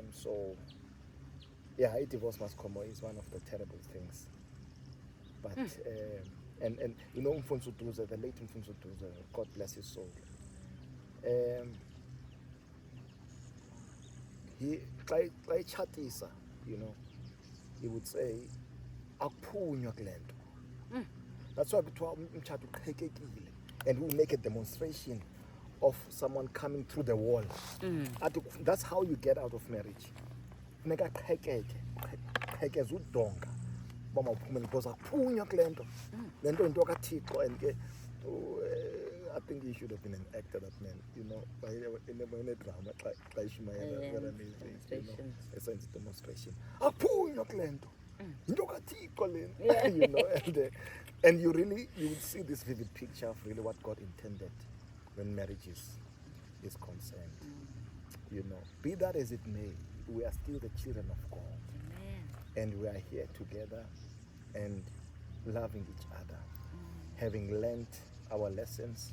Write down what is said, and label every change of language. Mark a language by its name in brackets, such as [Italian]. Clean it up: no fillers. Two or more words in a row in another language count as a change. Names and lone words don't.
[English] So, yeah, a divorce must come is one of the terrible things. But, and you know, Mfunso Duza, the late Mfunso Duza, God bless his soul. He, like chatisa, you know, he would say, [Xhosa] "Akuphunywa kule nto." [English] That's why [Xhosa] kuthiwa umtshato uqhekekile, [English] and we make a demonstration of someone coming through the wall. That's how you get out of marriage. [Xhosa] Funeka qhekeze udonga uba mawuphumele, because akuphunywa kule nto. Le nto yinto kaThixo, [English] and ke I think he should have been an actor, that man, you know, in a drama, it's a demonstration. [Xhosa] Akuphunywa kule nto. Yinto kaThixo lena. [English] You know, and you would see this vivid picture of really what God intended when marriage is concerned. You know, be that as it may, we are still the children of God. Amen. And we are here together and loving each other, having learned our lessons.